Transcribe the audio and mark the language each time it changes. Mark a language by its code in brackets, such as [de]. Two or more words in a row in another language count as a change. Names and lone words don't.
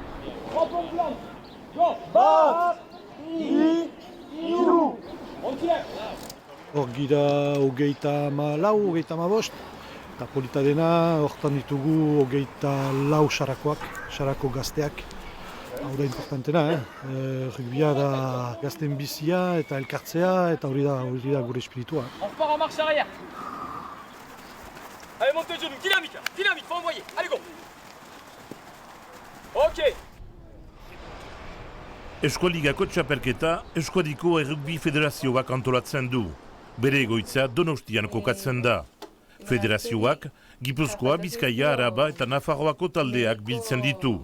[eu] Hor gira 34, 35, eta polita dena, hortan ditugu 24 Sarakoak, Sarako gazteak. Hau da importantena, rugbia da gazten bizia eta elkartzea, eta hori da gure espiritua. [fr] On repart en marche arrière. Allez, monte les genoux, dynamique, faut envoyer, allez go. Ok. [eu] Eskualigako txapelketa Eskuadiko Errugbi Federazioak antolatzen du. Bere egoitza Donostian kokatzen da. Federazioak Gipuzkoa, Bizkaia, Araba eta Nafarroako taldeak biltzen ditu.